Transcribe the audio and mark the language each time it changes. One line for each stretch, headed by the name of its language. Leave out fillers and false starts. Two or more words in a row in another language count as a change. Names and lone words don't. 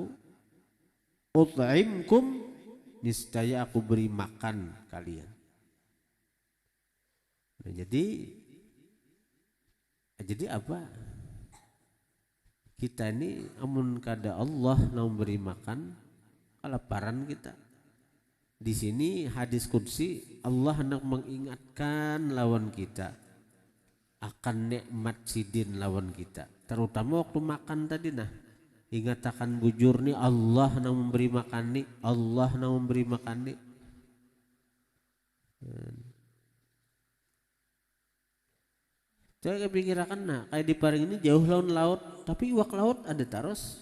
Banjar: Ut'imkum, niscaya aku beri makan kalian. Nah, jadi apa? Kita ini amun kada Allah yang beri makan, kelaparan kita. Di sini hadis qudsi, Allah hendak mengingatkan lawan kita akan nikmat sidin lawan kita, terutama waktu makan tadi nah. Ingat akan bujur nih, Allah yang memberi makan nih, Allah yang memberi makan nih. Saya kepikirakan nah, kayak di Paring ini jauh lawan laut, tapi iwak laut ada taros.